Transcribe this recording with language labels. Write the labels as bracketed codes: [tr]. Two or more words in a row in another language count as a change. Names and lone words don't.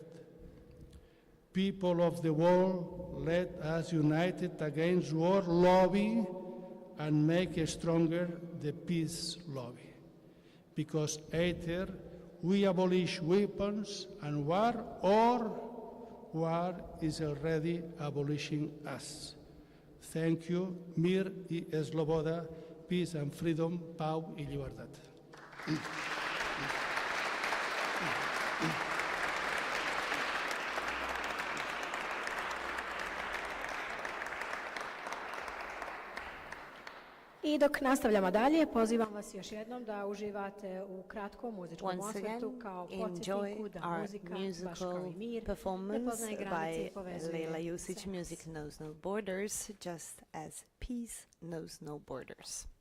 [en] People of the world, let us unite against war lobby and make stronger the peace lobby. Because either we abolish weapons and war, or war is already abolishing us. Thank you. [bs] Mir y sloboda, [en] peace and freedom, [ca] pau y libertad. [bs] I dok nastavljamo dalje, pozivam vas još jednom da uživate u kratkom muzičkom osvrtu kao podsjetniku da muzika, baš kao i mir, ne poznaje granice i povezuje Leila Jusić, sve [en] music [bs] nas. [en] knows no borders, just as peace knows no borders.